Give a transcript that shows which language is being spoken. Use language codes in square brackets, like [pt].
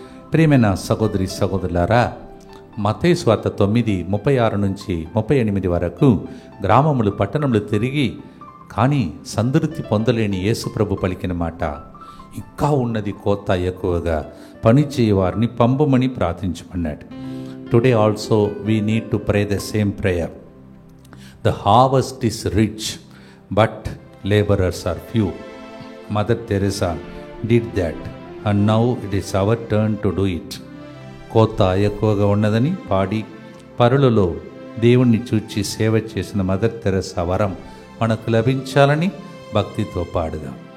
[te] ప్రియమైన సహోదరి సహోదరులారా, మత్తయి సువార్త 9:36 నుంచి 38 వరకు గ్రామములు పట్టణములు తిరిగి కానీ సంతృప్తి పొందలేని యేసుప్రభు పలికిన మాట, ఇంకా ఉన్నది కోత ఎక్కువగా, పని చేయవారిని పంపమని ప్రార్థించమన్నాడు. [en] Today also we need to pray the same prayer. The harvest is rich but labourers are few. Mother Teresa did that, and now it is our turn to do it. [te] కోత ఎక్కువగా ఉన్నదని పాడి పరులలో దేవుణ్ణి చూచి సేవ చేసిన మదర్ తెరెసా వరం మనకు లభించాలని భక్తితో పాడుదాం.